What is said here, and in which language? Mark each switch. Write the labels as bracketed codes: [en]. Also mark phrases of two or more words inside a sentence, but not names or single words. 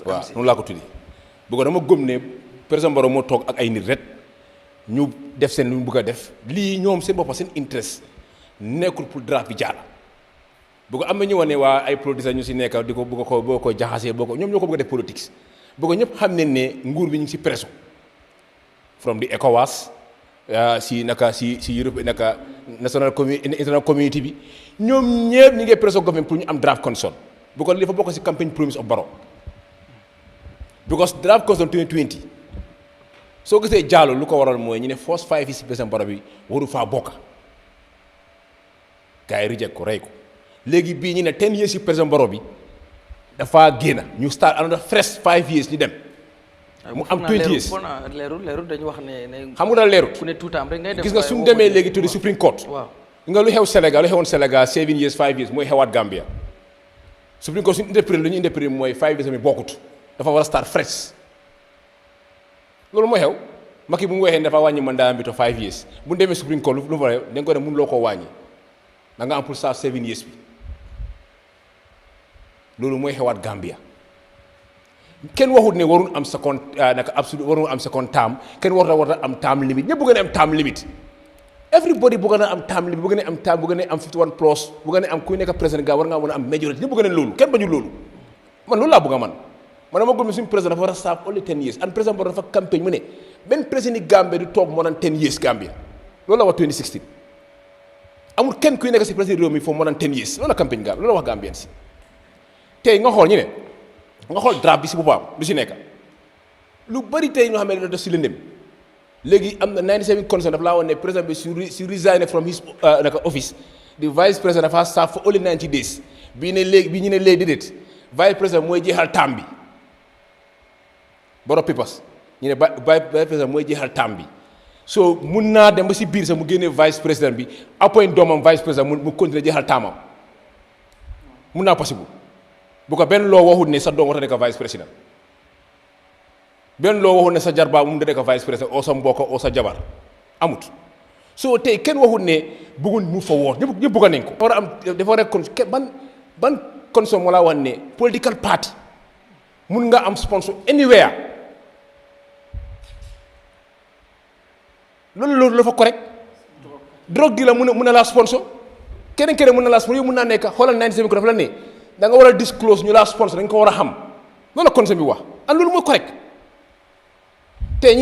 [wo] waaw noonu laa ko tuddi bu ko dama gëm ne président Barrow moo toog ak ay nit rek ñu def seen lu ñu bëgg a def lii ñoom seen boppa seen interest nekkul pour draft bi jaala bu ko am na ñu wane waa ay politiciens ñu si nekk di ko bëgg ko boo ko jaxasee boo ko ñoom ñoo ko bëgg a def politique bu ko ñëpp xam ne ne nguur bi ñu ngi si pression [en] from the ECOWAS [wo] si Europe naka [en] international community [wo] bi ñoom ñëpp ñu ngi pression government pour ñu am [en] draft constitution [wo] bu ko li dafa bokk si campagne [en] promise of Barrow because draft constitution 2020 [wo] soo gisee jàll lu ko waral mooy ñu ne first 5 yi si président Barrow bi waru faa bokk gars yi reject ko rey ko léegi bii ñu ne 10 years si président Barrow bi dafa génn ñu [en] start another fresh 5 years [wo] ñu dem mu am 20 years leerul dañu wax ne xam nga daal leerul ku ne tuutaam rek ngay dem gis nga suñu demee léegi tuddi Supreme Court waaw nga lu xew Sénégal lu xewoon Sénégal 7 years 5 years mooy xewaat Gambia Supreme Court suñu interprété lu ñu interprété mooy 5 years mi bokkut dafa war a [en] start fresh [wo] loolu mooy xew Macky bu mu waxee dafa wàññi mandat bi [en] to 5 years [wo] bu ñu demee Supreme Court lu fa xew da nga ko ne mënuloo koo wàññi da nga am pour start 7 years bi loolu mooy xewaat Gambia kenn waxut ne warul am second naka absolu warul am second term kenn warut a am [en] term limit [wo] ñëpp bëgg na am [en] term limit [wo] everybody bëgg na am [en] term limit [wo] bëgg na am term bëgg na am 51 plus bëgg na am kuy nekk président ga war ngaa mën a am majorité ñëpp bëgg na loolu kenn bañu loolu man loolu laa bëgg a man dama gëm ne suñu président dafa war a [en] serve only 10 years and [wo] président Barrow dafa campagne mu ne benn président Gambie du toog [en] more than 10 years [wo] Gambia loolu la wax 2016 amul kenn kuy nekk si président réew mi foofu [en] more than 10 years [wo] loolu la campagne Gambie loolu la wax Gambien si tey nga xool ñu ne nga xool draft bi si boppam lu si nekk lu bëri tey ñoo xam ne dafa def si lëndëm léegi am na 97 constitution dafa laa woon ne président bi su [en] resign from his [wo] naka [en] office the vice président [wo] dafa [en] serve for only 90 days [wo] bii ne léegi bii ñu ne léegi déedéet [fr] vice président [wo] mooy jeexal taam bi Barrow Papers ñu ne [fr] vice président [wo] mooy jeexal taam bi so mun naa dem ba si biir sax mu génnee [fr] vice président [wo] bi appoint doomam [fr] vice président [wo] mu continuer jeexal taamam mun naa possible bu ko benn loo waxut ne sa doom war a nekk [fr] vice président [wo] benn loo waxut ne sa jarbaa mu nekk [fr] vice président [wo] oo sa mbokk oo sa jabar amut soo tey kenn waxut ne bëgguñ mu fa woor ñëpp bëgg nañ ko. war a am dafa war a ban condition moo laa wax ne [en] political party [wo] mun nga am [en] sponsor anywhere [wo] loolu dafa correct drogue di la mun na laa sponsor keneen mun na laa sponsor yow mun naa nekk xoolal 97 ko dafa la ne. da nga war a disclose ñu laa sponsor dañ ko war a xam loolu la conseil bi wax and loolu mooy correct te ñu